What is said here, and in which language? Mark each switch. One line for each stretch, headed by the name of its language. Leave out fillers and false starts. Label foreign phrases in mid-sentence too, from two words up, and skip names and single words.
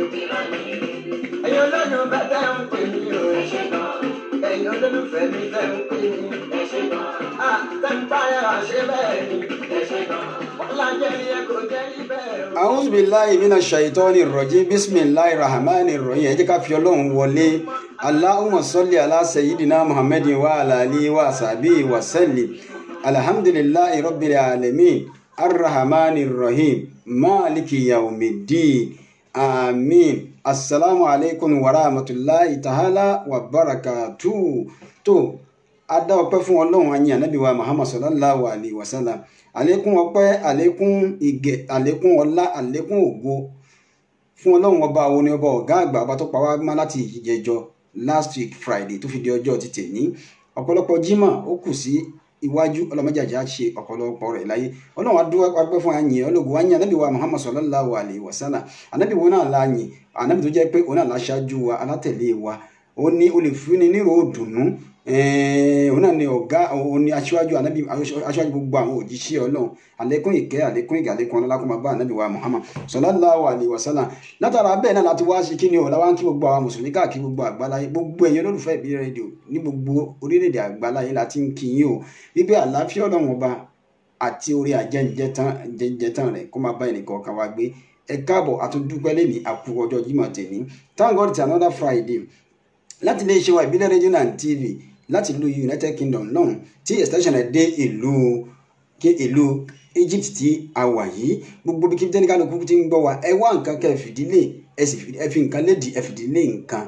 Yoruba: Ẹ̀yin olólùfẹ́ tẹ́ ń pè mí o, ẹ ṣé gan. Ẹ̀yin olólùfẹ́ mi tẹ́ ń pè mí, ẹ ṣé gan. Tẹ́ ń báyẹ̀ wá ṣe bẹ́ẹ̀ ni, ẹ ṣé gan. Ọlá jẹ́ iye kò jẹ́ ibẹ̀.
Arabic: أعوذ بالله من الشيطان الرجيم. بسم الله الرحمن الرحيم.
Yoruba: Ẹ jẹ́ ká fi Ọlọ́run wọlé.
Arabic: اللهم صل على سيدنا محمد وعلى آله وصحبه وسلم. الحمد لله رب العالمين. الرحمن الرحيم. مالك يوم الدين. Amin. السلام عليكم ورحمة الله تعالى وبركاته.
Yoruba: tó adá ọpẹ́ fún Ọlọ́run ayin Ànábì wa Muhammad
Arabic: صلى الله عليه وسلم.
Yoruba: Àlékún ọpẹ́, àlékún ìgẹ̀, àlékún ọlá, àlékún ògo fún Ọlọ́run ọba òun ni ọba ọ̀gá àgbà ọba tó pa wá mọ́ láti ìjẹjọ
English: last week Friday
Yoruba: tó fi di ọjọ́ ti tèmi. ọ̀pọ̀lọpọ̀ Jímọ̀ ó kù sí iwájú ọlọmọjàjà ṣe ọ̀pọ̀lọpọ̀ rẹ̀ láyé. Ọlọ́run adúwà pẹ́ fún àyìn ológun àyìn Ànábì wa Muhammad
Arabic: صلى الله عليه وسلم.
Yoruba: Ànábì wo náà láyìn, Ànábì tó jẹ́ pé òun náà láṣáájú wa alátẹ̀lé wa. Ó ní olùfúnni nírò òdùnnú. Òun náà ni ọ̀gá, òun ni aṣáájú Ànábì, aṣáájú gbogbo àwọn òjíṣẹ́ Ọlọ́run. Àlékún ìkẹ́, àlékún ìgẹ̀, àlékún ọlá kó máa bá Ànábì wa Muhammad
Arabic: صلى الله عليه وسلم.
Yoruba: Látara bẹ́ẹ̀ náà láti wá ṣe kí ni o, láwa ń kí gbogbo àwọn mùsùlùmí káàkiri gbogbo àgbáláyé, gbogbo ẹ̀yin olólùfẹ́ Ìbílẹ̀ rédíò ní gbogbo orílẹ̀-èdè àgbáláyé láti ń kí yín o wípé àlàáfíà Ọlọ́run ọba àti orí àjẹjẹtán rẹ̀ kó máa bá ẹnìkọ̀ọ̀kan wa gbé. Ẹ káàbọ̀ àtúndúpẹ́ lẹ́ni àkú ọjọ́ Jímọ̀ tèmi.
English: Thank God it's another Friday.
Yoruba: Láti ilé iṣẹ́ wa Ìbílẹ̀ rédíò
English: and TV
Yoruba: láti ìlú United Kingdom lọ́hùn tí extension ẹ̀ dé ìlú Egypt tí a wà yìí. Gbogbo bí kíbi tẹ́nìkan lókùnkùn ti ń gbọ́ wa ẹ wá nǹkan kẹ́ fìdílé ẹ fi nǹkan lédi ẹ fìdílé nǹkan.